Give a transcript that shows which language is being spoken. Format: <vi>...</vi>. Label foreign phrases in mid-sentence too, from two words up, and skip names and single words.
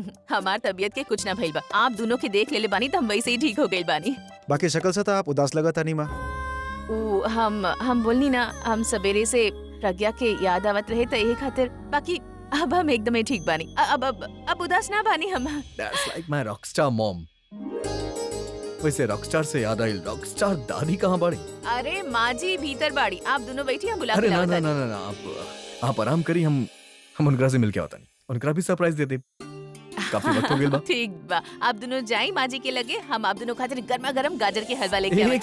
<bho>हमार तबीयत के कुछ ना भइल बा। आप दोनों के देख ले बानी तो हम वैसे ही ठीक हो गइल बानी। बाकी शक्ल से तो आप उदास लगा था नहीं माँ। हम बोलनी ना, हम सवेरे से प्रज्ञा के याद आवत रहे तो यही खातिर। बाकी अब हम एकदम ही ठीक बानी। अब उदास ना बानी हम।</bho> <en>That's like my rockstar mom।</en> <bho>वैसे रॉकस्टार से याद आई, रॉकस्टार दादी कहाँ बाड़ी? अरे माँ जी भीतर बाड़ी, आप दोनों बैठी हम बुला के अरे ना लावत ना तानी। ना ना आप आराम करी, हम उनकरा से मिलके आवता नहीं। उनकरा भी सरप्राइज दे दे। काफी वक्त हो गइल बा। ठीक बा, आप दोनों जाई माँ जी के लगे, हम आप दोनों खातिर गर्मा गर्म गाजर के हलवा लेके आवत</bho>